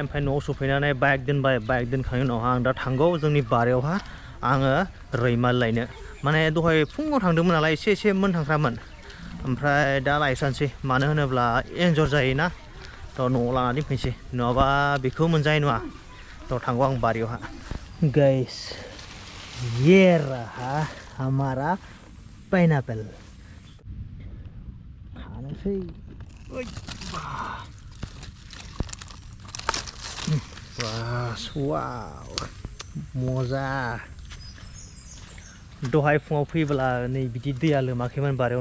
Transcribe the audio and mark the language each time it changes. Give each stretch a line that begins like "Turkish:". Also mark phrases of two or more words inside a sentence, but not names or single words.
Bodo: ओमफ्राय न'आव सफैनानै बाइक दोनबाय। बाइक दोनखांनायनि उनावहा आं दा थांगौ जोंनि बारियावहा आङो रैमाल लायनो। माने दहाय फुङाव थांदोंमोन नालाय एसे मोनथांख्रामोन। ओमफ्राय दा लायस्रानोसै। मानो होनोब्ला एन्जर जायोना। थ' न'आव लानानै फैनोसै, नङाबा बेखौ मोनजानाय नङा। थ' थांगौ आं बारियावहा। गाइस,
Hindi: ये रहा हमारा पाइनएप्पल।
Bodo: खानोसै। वाव, मजा। दहाय फुङाव फैब्ला नै बिदि दैया लोमाखैमोन बारियाव।